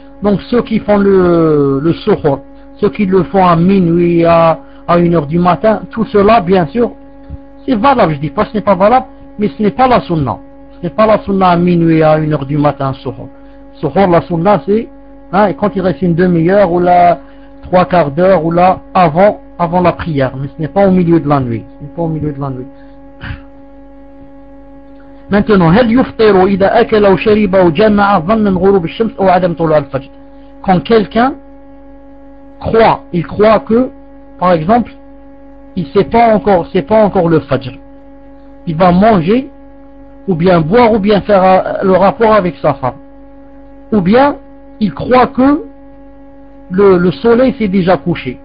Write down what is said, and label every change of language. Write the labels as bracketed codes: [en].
[fr] Donc ceux qui font le suhur, ceux qui le font à minuit, à 1h du matin, tout cela bien sûr, c'est valable, je ne dis pas que ce n'est pas valable, mais ce n'est pas la sunna. Ce n'est pas la sunna à minuit, à 1h du matin, suhur. Suhur, la sunna, c'est quand il reste une demi-heure, ou là, trois quarts d'heure, ou là, avant la prière. Mais ce n'est pas au milieu de la nuit. Ce n'est pas au milieu de la nuit. [ar] Maintenant, هل يفطر إذا أكل أو شرب أو جمع ظن غروب الشمس أو عدم طلوع الفجر. [fr] Quand quelqu'un croit, il croit que, par exemple, c'est pas encore le fajr, il va manger, ou bien boire, ou bien faire le rapport avec sa femme. Ou bien, il croit que le soleil s'est déjà couché.